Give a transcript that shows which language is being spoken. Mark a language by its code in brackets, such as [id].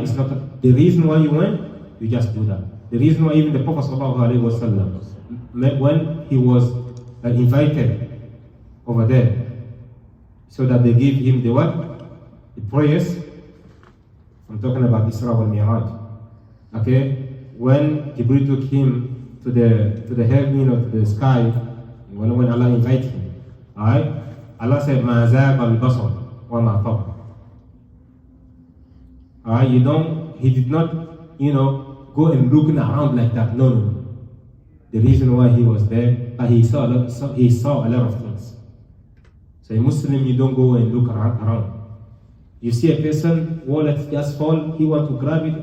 [en] It's not the reason why you went, you just do that. The reason why even the Prophet ﷺ, when he was invited over there, so that they give him the what? The prayers. I'm talking about Isra wal Mi'raj. Okay? When Jibril took him to the heaven or to the sky, when Allah invited him, alright? Allah said, [ar] مَا زَاغَ الْبَصَرُ وَمَا طَغَى. [en] Alright? He did not, go and looking around like that. No. The reason why he was there, but he saw a lot of things. So a Muslim, you don't go and look around. You see a person, wallet just fall, he want to grab it.